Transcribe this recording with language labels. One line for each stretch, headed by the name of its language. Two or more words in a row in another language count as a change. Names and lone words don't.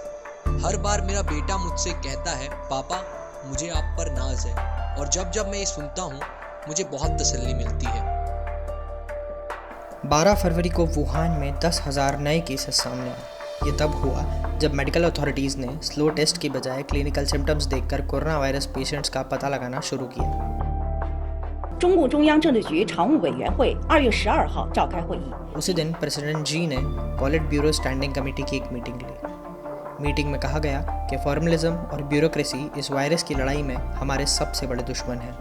Hindi: हर बार मेरा बेटा मुझसे कहता है, पापा मुझे आप पर नाज है, और जब जब मैं ये सुनता हूँ मुझे बहुत तसल्ली मिलती है। 12 फरवरी को वुहान में 10,000 नए केसेस सामने आए। ये तब हुआ जब
English: medical authorities
Hindi: ने
English: slow test
Hindi: की बजाय
English: clinical symptoms
Hindi: देखकर
English: corona virus patients
Hindi: का पता लगाना शुरू किया।
Chinese: 中共中央政治局常务委员会2月12号召开会议。
Hindi: उसी दिन प्रेसिडेंट जी ने
English: Polit Bureau Standing Committee
Hindi: की एक मीटिंग ली। मीटिंग में कहा गया कि फॉर्मलिज्म और ब्यूरोक्रेसी इस वायरस की लड़ाई में हमारे सबसे बड़े दुश्मन हैं।